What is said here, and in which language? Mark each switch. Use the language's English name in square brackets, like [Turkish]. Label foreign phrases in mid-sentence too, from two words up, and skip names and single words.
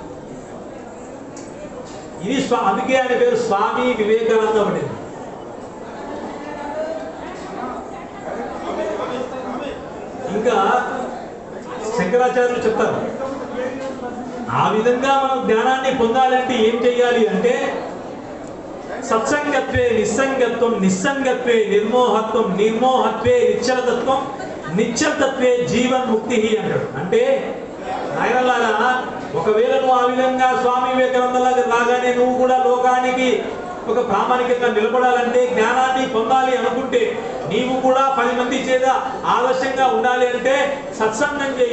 [Telugu] ఇది అందుకే ఆయన పేరు స్వామి వివేకానంద పడింది. ఇంకా శంకరాచార్యులు చెప్తారు, ఆ విధంగా మనం జ్ఞానాన్ని పొందాలంటే ఏం చేయాలి అంటే, [Sanskrit] సత్సంగత్వే నిస్సంగత్వం, నిస్సంగత్వే నిర్మోహత్వం, నిర్మోహత్వే నిశ్చలతత్వం, నిశ్చలతత్వే జీవన్ముక్తి అంటాడు. [Telugu] అంటే నాయనలారా, ఒకవేళ నువ్వు ఆ విధంగా స్వామి వివేకానందలాగా రాగానే నువ్వు కూడా లోకానికి ఒక ప్రామాణికంగా నిలబడాలంటే, జ్ఞానాన్ని పొందాలి అనుకుంటే, నీవు కూడా 10 మంది చేత ఆదర్శంగా ఉండాలి అంటే సత్సంగం చేయి.